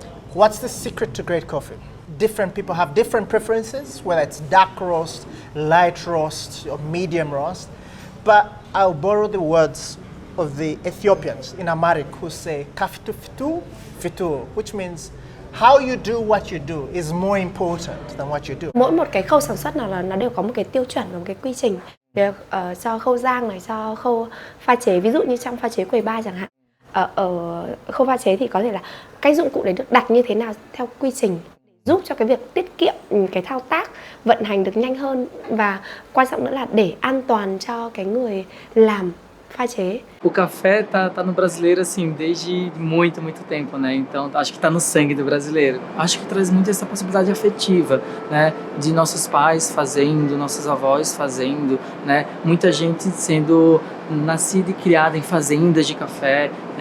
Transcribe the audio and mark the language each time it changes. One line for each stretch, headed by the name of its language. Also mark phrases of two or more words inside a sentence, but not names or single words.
English: What's the secret to great coffee? Different people have different preferences, whether it's dark roast, light roast, or medium roast. But I'll borrow the words of the Ethiopians in Amharic who say
Amharic: kafitu fitu fitu,
English: which means how you do what you do is more important than what you do.
Vietnamese: Mỗi một cái khâu sản xuất nào là nó đều có một cái tiêu chuẩn và một cái quy trình. Cho khâu rang này, cho khâu pha chế, ví dụ như trong pha chế quầy bar chẳng hạn. Ở khâu pha chế thì có thể là cái dụng cụ đấy được đặt như thế nào theo quy trình, giúp cho cái việc tiết kiệm cái thao tác vận hành được nhanh hơn, và quan trọng nữa là để an toàn cho cái người làm pha chế.
Portuguese: O café tá no brasileiro assim desde muito tempo, né? Então acho que tá no sangue do brasileiro. Acho que traz muito essa possibilidade afetiva, né? De nossos pais fazendo, nossos avós fazendo, né? Muita gente sendo nascida e criada em fazendas de café, né?